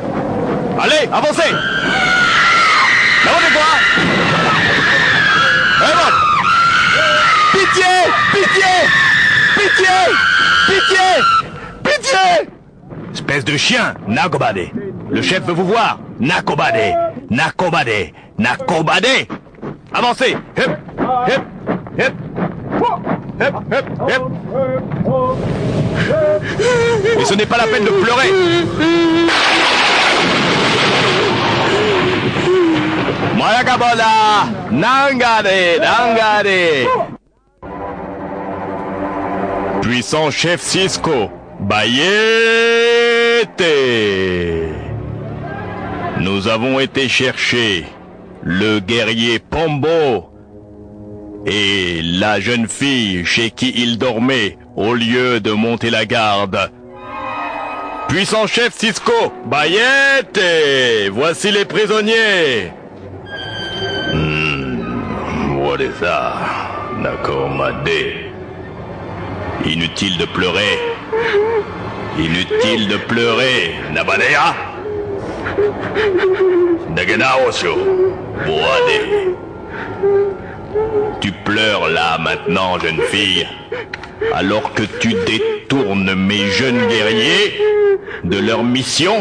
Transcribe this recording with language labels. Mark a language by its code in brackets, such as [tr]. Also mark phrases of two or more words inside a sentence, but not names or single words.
[fr] Allez, avancez! Avancez-toi! Allez, pitié! Pitié! Pitié! Pitié! Pitié! Espèce de chien, Nakobade. Le chef veut vous voir. Nakobade. Nakobade. Nakobade. Avancez. Hep, hep, hep. Hep, hep, hep. Mais ce n'est pas la peine de pleurer. Mayakabola. Nangade. Nangade. Puissant chef Cisco. Bayete. Nous avons été chercher le guerrier Pombo et la jeune fille chez qui il dormait au lieu de monter la garde. Puissant chef Cisco, Bayete, voici les prisonniers. [en] What is that? [fr] Nakomade. Inutile de pleurer. Inutile de pleurer, Nabadea. Nagenaosho, Boade. Tu pleures là maintenant, jeune fille, alors que tu détournes mes jeunes guerriers de leur mission.